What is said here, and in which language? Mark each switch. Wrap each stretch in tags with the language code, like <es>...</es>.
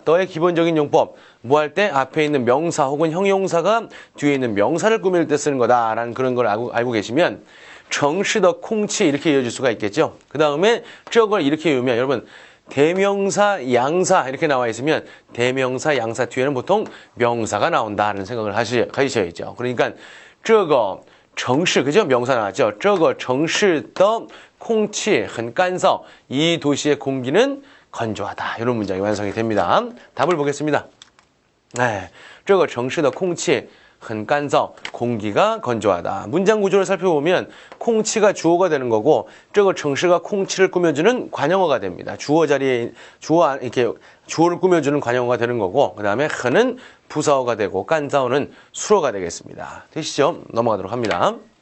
<ko>더의 기본적인 용법. 뭐 할 때 앞에 있는 명사 혹은 형용사가 뒤에 있는 명사를 꾸밀 때 쓰는 거다라는 그런 걸 알고 계시면</ko> <zh>城市的空气</zh> <ko>이렇게 이어질 수가 있겠죠. 그 다음에 저걸 이렇게 이으면 여러분 대명사, 양사 이렇게 나와 있으면 대명사, 양사 뒤에는 보통 명사가 나온다는 생각을 하셔야죠. 그러니까</ko> <zh>这个城市</zh> <ko>그죠? 명사 나왔죠.</ko> <zh>这个城市的空气很干燥.</zh> <ko>이 도시의 공기는 건조하다. 이런 문장이 완성이 됩니다. 답을 보겠습니다.</ko> <zh>네, 这个城市的空气很干燥.</zh> <ko>공기가 건조하다. 문장 구조를 살펴보면 콩치가 주어가 되는 거고</ko> <zh>这个城市</zh> <ko>가 콩치를 꾸며주는 관형어가 됩니다. 주어 자리에 이렇게 주어를 꾸며주는 관형어가 되는 거고 그 다음에 很은 부사어가 되고 干燥는 수로가 되겠습니다. 되시죠? 넘어가도록 합니다.</ko>